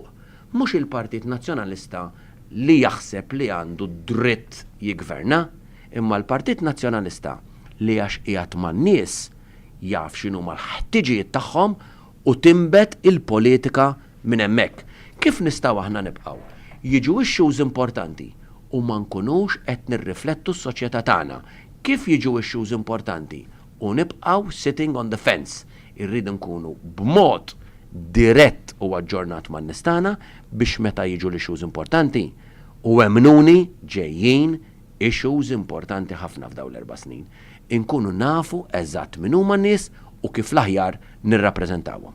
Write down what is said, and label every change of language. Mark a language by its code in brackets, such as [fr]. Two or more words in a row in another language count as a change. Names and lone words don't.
[mt] Mhux il-Partit Nazzjonalista li jaħseb li għandu dritt jigverna, imma l-Partit Nazzjonalista li għax qiegħed man-nies jaf x'inhuma l-ħtiġijiet tagħhom u timbet il-politika minn hemmhekk. Kif nistgħu aħna nibqgħu? Jiġu issues importanti u ma nkunux qed nirriflettu s-soċjetà tagħna. Kif jiġu issues importanti u nibqgħu [en] sitting on the fence. [mt] Irridu nkunu b'mod dirett u aġġornat man-nies tagħna biex meta jiġu l-issues importanti u emnuni ġejjin issues importanti ħafna f'dawn l-4 snin. Inkunu nafu eżatt min huma n-nies u kif l-aħjar nirrappreżentawhom.